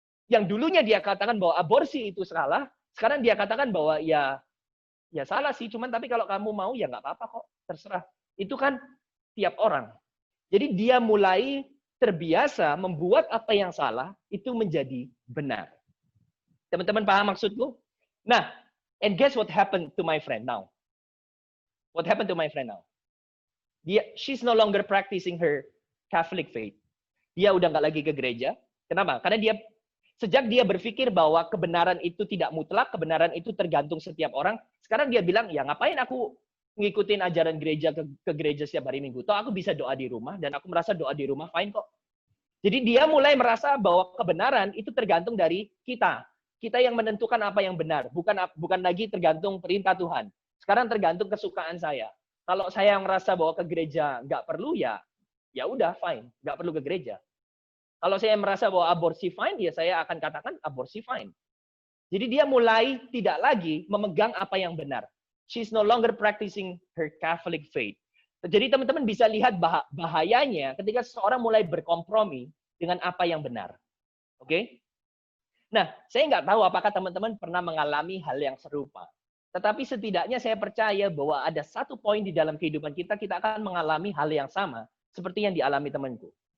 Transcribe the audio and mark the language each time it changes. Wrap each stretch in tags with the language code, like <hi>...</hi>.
<id>Yang dulunya dia katakan bahwa aborsi itu salah, sekarang dia katakan bahwa ya salah sih, cuman tapi kalau kamu mau ya nggak apa-apa kok, terserah. Itu kan tiap orang. Jadi dia mulai terbiasa membuat apa yang salah itu menjadi benar. Teman-teman paham maksudku?</id> <en>Nah, and guess what happened to my friend now? What happened to my friend now? She's no longer practicing her Catholic faith.</en> <id>Dia udah nggak lagi ke gereja. Kenapa? Karena sejak dia berpikir bahwa kebenaran itu tidak mutlak, kebenaran itu tergantung setiap orang. Sekarang dia bilang, ya ngapain aku ngikutin ajaran gereja ke gereja setiap hari Minggu? Toh aku bisa doa di rumah dan aku merasa doa di rumah fine kok. Jadi dia mulai merasa bahwa kebenaran itu tergantung dari kita. Kita yang menentukan apa yang benar, bukan lagi tergantung perintah Tuhan. Sekarang tergantung kesukaan saya. Kalau saya merasa bahwa ke gereja nggak perlu, ya udah fine, nggak perlu ke gereja. Kalau saya merasa bahwa aborsi fine, ya saya akan katakan aborsi fine. Jadi dia mulai tidak lagi memegang apa yang benar.</id> <en>She's no longer practicing her Catholic faith.</en> <id>Jadi teman-teman bisa lihat bahayanya ketika seseorang mulai berkompromi dengan apa yang benar. Oke? Nah, saya nggak tahu apakah teman-teman pernah mengalami hal yang serupa. Tetapi setidaknya saya percaya bahwa ada satu poin di dalam kehidupan kita akan mengalami hal yang sama seperti yang dialami temanku.</id>